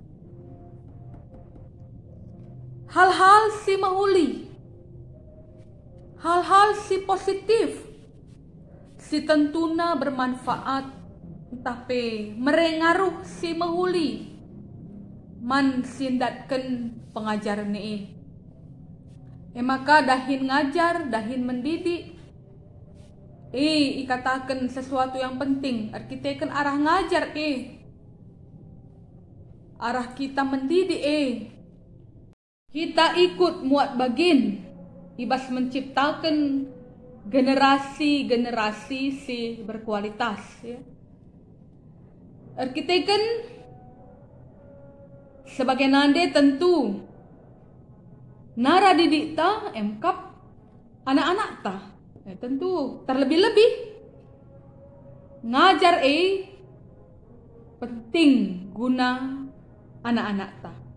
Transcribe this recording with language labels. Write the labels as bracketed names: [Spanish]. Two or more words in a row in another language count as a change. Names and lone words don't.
[Batak Karo] hal-hal si mahuli, hal-hal si positif, si tentuna bermanfaat, tapi merengaruh si mahuli, man sindatkan pengajaran ni. Maka dahin ngajar, dahin mendidik, ikatakan [Indonesian] sesuatu yang penting, [Batak Karo] arkiteken arah ngajar, arah [Indonesian] kita mendidik, kita ikut [Batak Karo] muat bagin ibas menciptakan generasi-generasi si berkualitas ya. Arkiteken sebagai nande tentu nara didik ta emkap anak-anak ta. [Indonesian] Tentu terlebih-lebih [Batak Karo] ngajar penting guna anak-anak ta.